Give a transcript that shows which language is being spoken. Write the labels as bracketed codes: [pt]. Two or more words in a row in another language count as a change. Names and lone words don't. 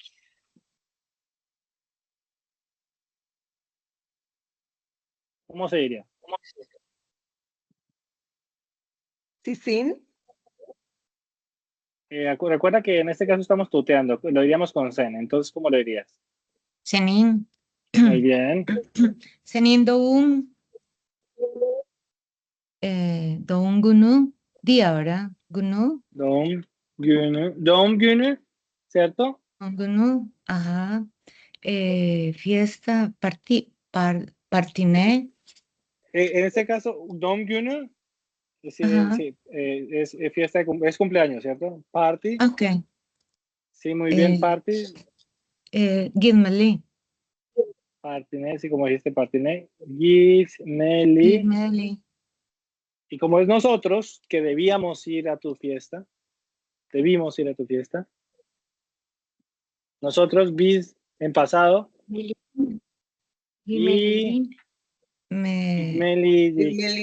[es] ¿Cómo se diría? [tr] ¿Sisin? [es] Recuerda que en este caso estamos tuteando, lo diríamos con sen. Entonces, ¿cómo lo dirías? [tr] Senin. [es] Muy bien. [tr] Senin doğum günü [es] día, ¿verdad? [tr] Günü. Doğum günü, ¿cierto? Doğum günü. [es] Ajá. Fiesta, partine. En este caso, [tr] doğum günü [es] Ajá. sí, es fiesta, es cumpleaños, ¿cierto? Party. Ok. Sí, muy bien, party. [tr] Gitmeli. [es] Partine, sí, como dijiste, [tr] partine. Gitmeli. Gitmeli. [es] Y como es nosotros que debíamos ir a tu fiesta, debimos ir a tu fiesta. Nosotros, bis en pasado. [tr] Y Gitmelidik.